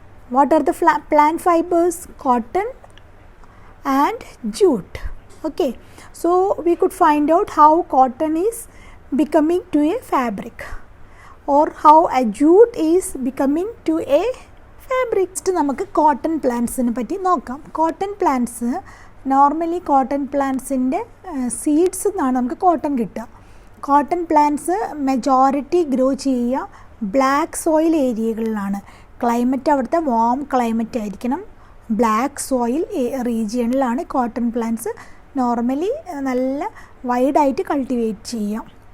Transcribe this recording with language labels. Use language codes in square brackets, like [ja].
[en] What are the plant fibers? Cotton and jute. Okay, so we could find out how cotton is becoming to a fabric or how a jute is becoming to a fabric. [ml] Next നമുക്ക് cotton plants നെ പറ്റി നോക്കാം. [en] Cotton plants normally cotton plants [ml] ന്റെ seeds എന്നാണ് നമുക്ക് cotton കിട്ടുക. Cotton plants majority grow ചെയ്യുക black soil ഏരിയകളിലാണ്. Climate അവിടുത്തെ വാം ക്ലൈമറ്റ് ആയിരിക്കണം. Black soil റീജിയണിലാണ് cotton plants normally നല്ല വൈഡായിട്ട് കൾട്ടിവേറ്റ് ചെയ്യാം.